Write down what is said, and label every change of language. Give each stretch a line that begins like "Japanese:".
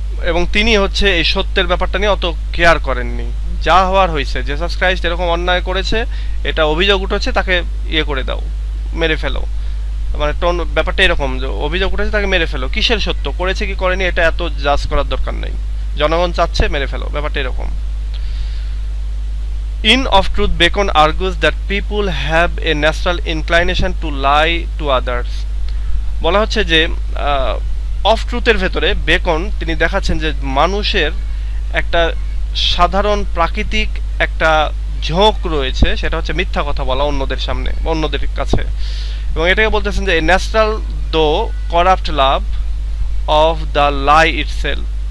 Bangla: এবং তিনি হচ্ছে এই সত্যের ব্যাপারটা নিয়ে অত কেয়ার করেননি, যা হওয়ার হয়েছে, জেসাস ক্রাইস্ট এরকম অন্যায় করেছে, এটা অভিযোগ উঠেছে, তাকে ইয়ে করে দাও, মেরে ফেলো, মানে ব্যাপারটা এরকম যে অভিযোগ উঠেছে, তাকে মেরে ফেলো, কিসের সত্য, করেছে কি করেনি এটা এত জাজ করার দরকার নেই, জনগণ চাচ্ছে মেরে ফেলো, ব্যাপারটা এরকম।
English: In of truth, Bacon argues that people have a natural inclination to lie to others।
Bangla: বলা হচ্ছে যে অফ ট্রুথের ভেতরে বেকন তিনি দেখাচ্ছেন যে মানুষের একটা সাধারণ প্রাকৃতিক একটা ঝোঁক রয়েছে, সেটা হচ্ছে মিথ্যা কথা বলা অন্যদের সামনে, অন্যদের কাছে, এবং এটাকে বলতেছেন যে
English: Natural though corrupt love of the lie itself.